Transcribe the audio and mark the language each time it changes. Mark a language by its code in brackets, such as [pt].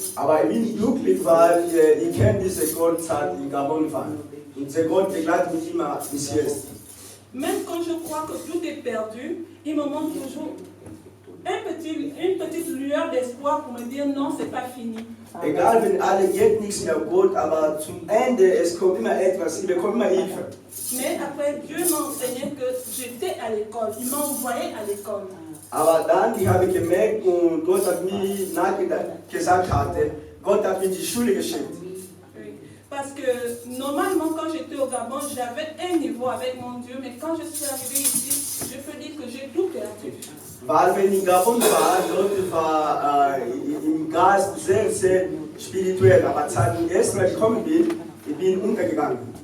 [de] Aber ich bin glücklich, weil ich kenne diese Gott seit in Gabon war. Und dieser Gott begleitet mich immer bis jetzt. [fr] Même quand je crois que tout est perdu, il me montre toujours une petite lueur d'espoir pour me dire non, c'est pas fini. [de] Egal, wenn alle geht nichts mehr gut, aber zum Ende, es kommt immer etwas, ich bekomme immer Hilfe. [fr] Mais après, Dieu m'a enseigné que j'étais à l'école. Il m'a envoyé à l'école. [de] Aber dann, ich habe gemerkt, und Gott hat mir gesagt, Gott hat mir die Schule geschickt. [fr] Oui. Parce que normalement, quand j'étais au Gabon, j'avais un niveau avec mon Dieu, mais quand je suis arrivée ici, je peux dire que j'ai tout perdu. [de] Weil wenn ich in Gabon war, Gott war im Geist sehr, sehr spirituell. Aber seit ich erst Mal gekommen bin, ich bin untergegangen.